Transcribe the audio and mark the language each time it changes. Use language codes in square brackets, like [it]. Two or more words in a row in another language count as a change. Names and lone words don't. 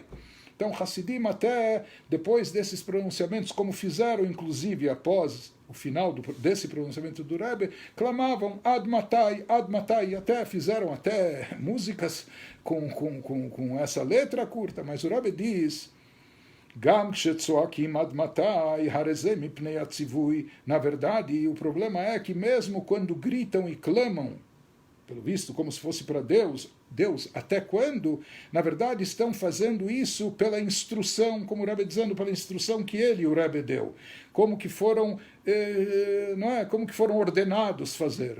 [pt] Então, Hassidim, até depois desses pronunciamentos, como fizeram, inclusive, após o final desse pronunciamento do Rebbe, clamavam [he] עד מתי, [pt] e até fizeram até músicas com essa letra curta, mas o Rebbe diz, [he] גם כשצועקים עד מתי, הרי זה מפני הציווי. [pt] Na verdade, o problema é que mesmo quando gritam e clamam, pelo visto, como se fosse para Deus, até quando, na verdade, estão fazendo isso pela instrução, como o Rebbe dizendo, pela instrução que ele, o Rebbe, deu, como que foram, como que foram ordenados fazer.